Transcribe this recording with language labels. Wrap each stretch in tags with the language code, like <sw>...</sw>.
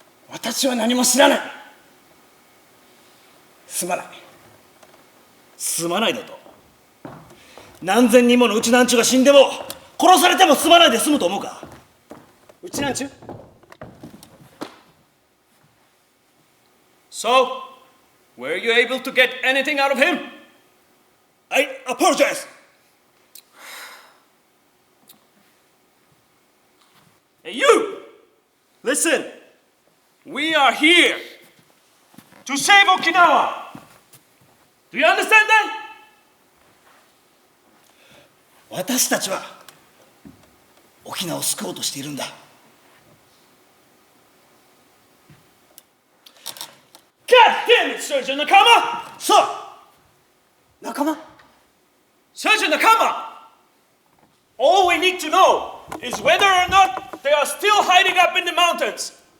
<ja>私は何も知らない。すまない。すまないだと？何千人ものうちなんちゅが死んでも殺されてもすまないで済むと思うか？うちなんちゅ</ja> <en>So, were you able to get anything out of him? I apologize. Hey, you! Listen, we are here to save Okinawa. Do you understand that?</en> <ja>私たちは沖縄を救おうとしているんだ。</ja> <en>God damn it, Sergeant Nakama!</en> <ja>そう、仲間。</ja> <en>Sergeant Nakama! All we need to know is whether or not they are still hiding up in the mountains.</en>